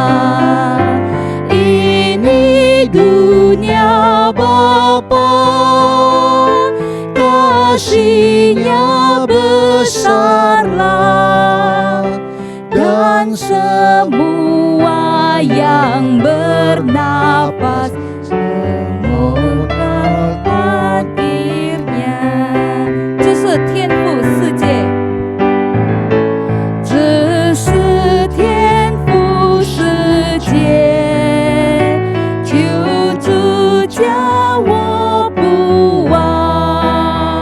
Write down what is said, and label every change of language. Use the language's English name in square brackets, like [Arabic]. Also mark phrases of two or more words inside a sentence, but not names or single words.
[Indonesian] Ini dunia Bapa, kasih-Nya besarlah, dan semua yang bernapas semoga hadirnya. [Chinese] 这是天父世界，这是天父世界，求主叫我不忘。